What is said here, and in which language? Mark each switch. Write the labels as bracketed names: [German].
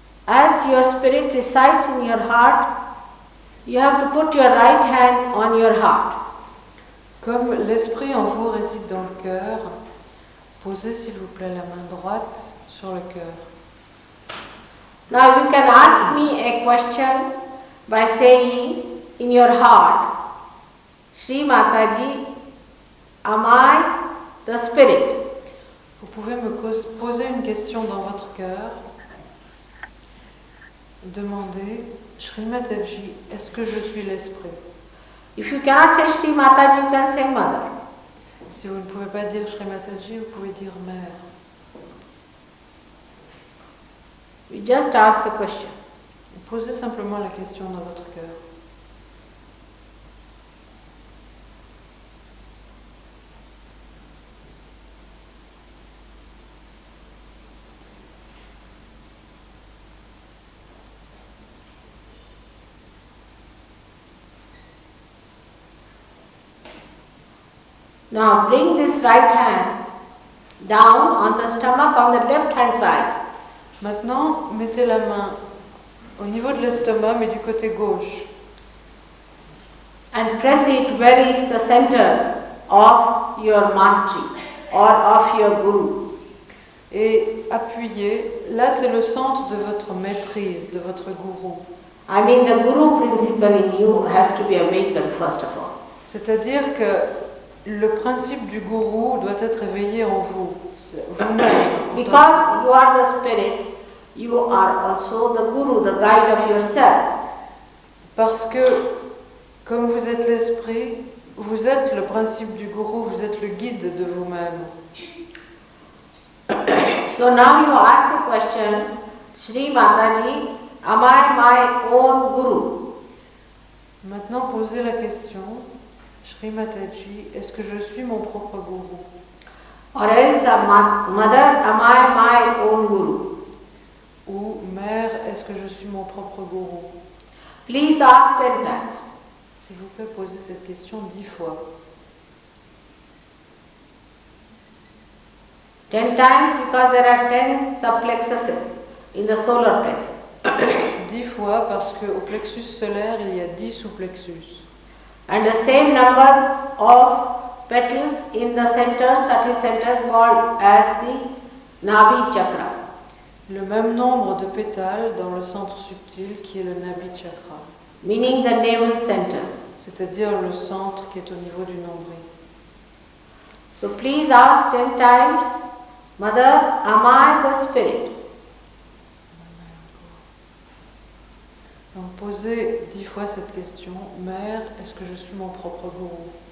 [English] As your spirit resides in your heart, you have to put your right hand on your heart. [French] Comme l'esprit en vous réside dans le cœur, posez s'il vous plaît la main droite sur le cœur. [English] Now you can ask me a question by saying in your heart, Shri Mataji, am I the spirit? [French] Vous pouvez me poser une question dans votre cœur. Demandez, Shri Mataji, est-ce que je suis l'esprit? [English] If you cannot say Shri Mataji, you can say Mother. [French] Si vous ne pouvez pas dire Shri Mataji, vous pouvez dire mère. [English] We just ask the question. [French] Posez simplement la question dans votre cœur. [English] Now bring this right hand down on the stomach on the left hand side. [French] Maintenant, mettez la main au niveau de l'estomac, mais du côté gauche. [English] And press it where is the center of your mastery or of your guru. [French] Et appuyez. Là, c'est le centre de votre maîtrise, de votre gourou. [English] I mean the guru principle in you has to be awakened first of all. [French] C'est-à-dire que le principe du gourou doit être éveillé en vous, vous-même. [English] Because you are the spirit, you are also the guru, the guide of yourself. [French] Parce que, comme vous êtes l'esprit, vous êtes le principe du gourou, vous êtes le guide de vous-même. [English] So now you ask a question, Shri Mataji, am I my own guru? [French] Maintenant, posez la question, Shri Mataji, est-ce que je suis mon propre gourou? [English] Or else, Mother, am I my own guru? [French] Ou mère, est-ce que je suis mon propre gourou? [English] Please ask 10 times. [French] S'il vous plaît, posez cette question 10 fois. [English] 10 times because there are 10 subplexuses in the solar plexus. [French] 10 fois parce qu'au plexus solaire, il y a 10 sous-plexus. [English] And the same number of petals in the center, subtle center called as the Nabi Chakra. [French] Le même nombre de pétales dans le centre subtil qui est le Nabi Chakra. [English] Meaning the navel center. [French] C'est-à-dire le centre qui est au niveau du nombril. [English] So please ask 10 times, Mother, am I the spirit? [French] Donc posez 10 fois cette question, Mère, est-ce que je suis mon propre gourou?